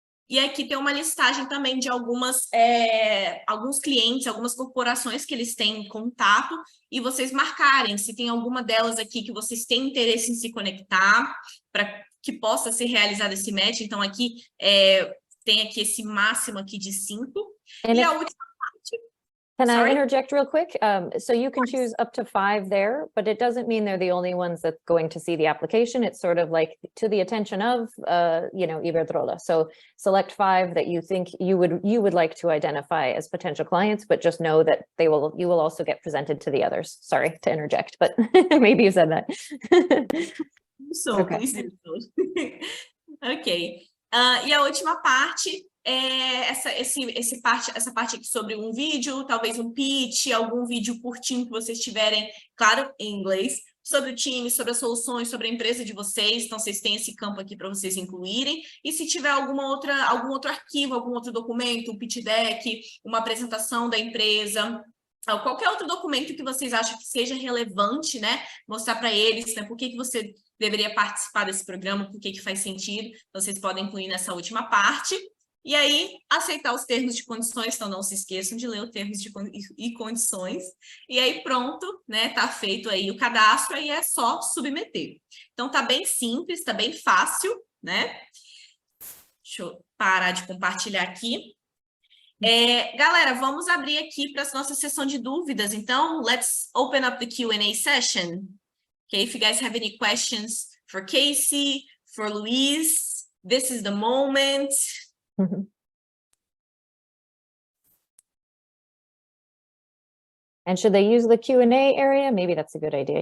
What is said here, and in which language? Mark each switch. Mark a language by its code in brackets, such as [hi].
[pt] E aqui tem uma listagem também de alguns clientes, algumas corporações que eles têm contato, e vocês marcarem se tem alguma delas aqui que vocês têm interesse em se conectar, para que possa ser realizado esse match. Então, aqui tem aqui esse máximo aqui de 5. E a última [en] Can I Sorry? interject real quick? So you can choose up to 5 there, but it doesn't mean they're the only ones that's going to see the application. It's sort of like to the attention of, Iberdrola. So select 5 that you think you would like to identify as potential clients, but just know that you will also get presented to the others. Sorry to interject, but maybe you said that. So, Okay. please do so. Ok. [pt] E a última parte é essa parte aqui sobre um vídeo, talvez um pitch, algum vídeo curtinho que vocês tiverem, claro, em inglês, sobre o time, sobre as soluções, sobre a empresa de vocês. Então, vocês têm esse campo aqui para vocês incluírem. E se tiver algum outro arquivo, algum outro documento, um pitch deck, uma apresentação da empresa, qualquer outro documento que vocês acham que seja relevante, né? Mostrar para eles, né? Por que você deveria participar desse programa, por que faz sentido. Vocês podem incluir nessa última parte. E aí, aceitar os termos de condições, então não se esqueçam de ler os termos e condições. E aí, pronto, né? Tá feito aí o cadastro, aí é só submeter. Então, tá bem simples, tá bem fácil, né? Deixa eu parar de compartilhar aqui. Galera, vamos abrir aqui para a nossa sessão de dúvidas. [en] Então, let's open up the Q&A session. Okay, if you guys have any questions for Casey, for Luis, this is the moment. And should they use the Q&A area? Maybe that's a good idea.